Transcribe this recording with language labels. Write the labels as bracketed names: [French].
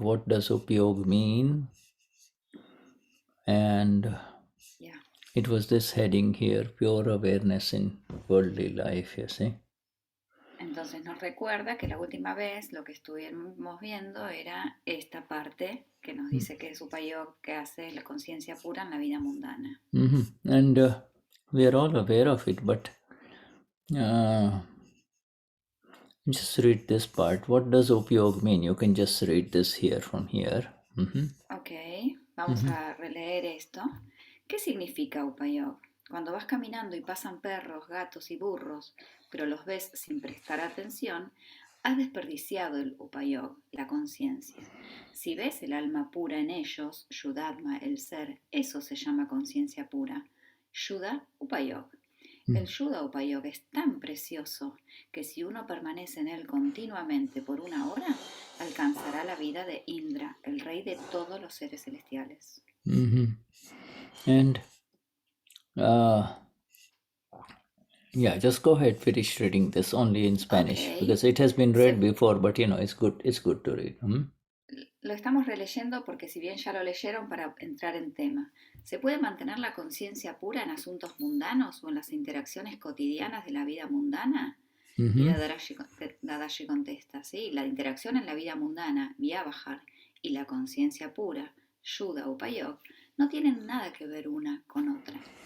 [English] What does upayog mean? And it was this heading here, pure awareness in worldly life, you see. [Spanish] Entonces nos recuerda que la última vez lo que estuvimos viendo era esta parte que nos dice que es upayog, que hace la conciencia pura en la vida mundana. [English] And we are all aware of it, but just read this part. What does upayog mean? You can just read this here from here. [Spanish] Ok, vamos a releer esto. ¿Qué significa upayog? Cuando vas caminando y pasan perros, gatos y burros, pero los ves sin prestar atención, has desperdiciado el upayog, la conciencia. Si ves el alma pura en ellos, Shuddha, el ser, eso se llama conciencia pura. Shuddha upayog. El Shuddha upayog es tan precioso que si uno permanece en él continuamente por una hora, alcanzará la vida de Indra, el rey de todos los seres celestiales. [English] And yeah, just go ahead, finish reading this only in Spanish, because it has been read before, but it's good to read. [Spanish] Lo estamos releyendo porque si bien ya lo leyeron, para entrar en tema. ¿Se puede mantener la conciencia pura en asuntos mundanos o en las interacciones cotidianas de la vida mundana? Y Dadashri contesta, sí, la interacción en la vida mundana, Vyavajar, y la conciencia pura, Shuddha upayog, no tienen nada que ver una con otra.